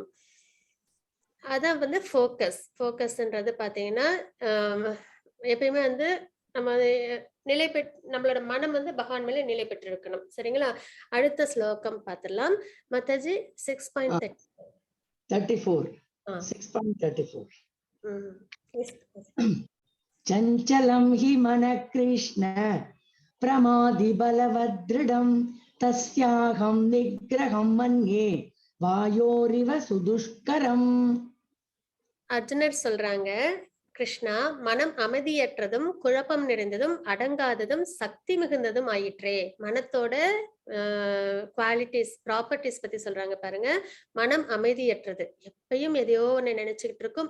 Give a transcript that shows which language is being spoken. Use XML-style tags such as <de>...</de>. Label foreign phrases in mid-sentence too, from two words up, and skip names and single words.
<ta>அதான் வந்து ஃபோக்கஸ்ன்றது பாத்தீங்கன்னா எப்பயுமே வந்து நம்ம நிலை நம்மளோட மனம் வந்து பகவான் மேல நிலை பெற்று இருக்கணும். சரிங்களா? அடுத்த ஸ்லோகம் பார்த்துடலாம். மாதாஜி 34 ஆ. 6.34</ta> <en>Yes.</en> <sa>चञ्चलं हि मनः कृष्ण प्रमादि बलवदृढं तस्याहं निग्रहं मन्ये वायोरिव सुदुष्करम्.</sa> <ta>அர்ஜுனர் சொல்றாங்க, கிருஷ்ணா, மனம் அமைதியற்றதும் குழப்பம் நிறைந்ததும் அடங்காததும் சக்தி மிகுந்ததும் ஆயிற்றே. மனத்தோட</ta> <en>qualities properties</en> <ta>பத்தி சொல்றாங்க பாருங்க. மனம் அமைதியற்றது, எப்பயும் எதையோ ஒண்ணு நினைச்சுக்கிட்டு இருக்கும்.</ta>